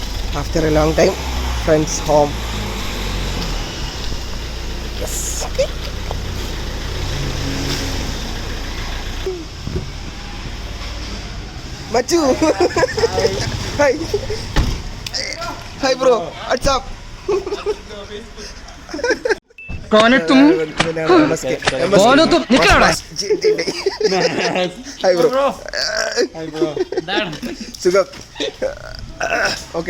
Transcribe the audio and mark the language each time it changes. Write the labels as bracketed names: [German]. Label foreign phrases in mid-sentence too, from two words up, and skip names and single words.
[English] After a long time, friends home. Yes. Machu. Hi. Hi bro. What's up? [Hindi] कौन है तुम? कौन हो तुम? निकल रहा है। [English] Hi bro. Hi bro. Sugam. Okay.